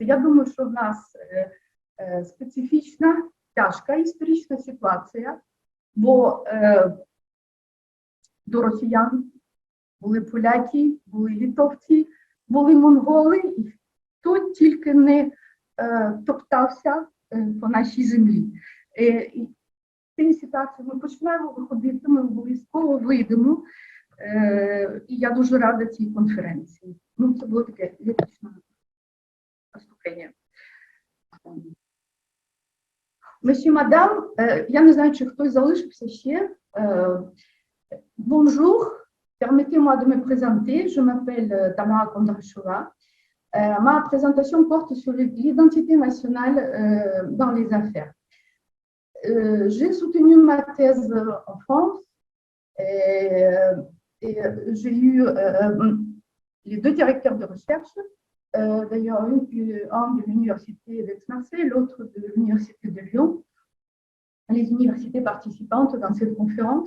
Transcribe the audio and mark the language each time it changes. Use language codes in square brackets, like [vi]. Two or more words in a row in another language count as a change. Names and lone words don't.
[uk] Я думаю, що в нас специфічна, тяжка історична ситуація, бо до росіян були поляки, були литовці, були монголи, і хто тільки не топтався по нашій землі. І в цій ситуації ми починаємо виходити, ми обов'язково вийдемо, і я дуже рада цій конференції. Ну, це було таке ліричне виступлення. [fr] Monsieur, madame, [uk] я не знаю, чи хтось залишився ще. [fr] Bonjour, permettez-moi de me présenter. Je m'appelle Tamara Kondrashova. Ma présentation porte sur l'identité nationale dans les affaires. J'ai soutenu ma thèse en France et j'ai eu les deux directeurs de recherche, d'ailleurs un de l'université d'Aix-Marseille, l'autre de l'université de Lyon, les universités participantes dans cette conférence.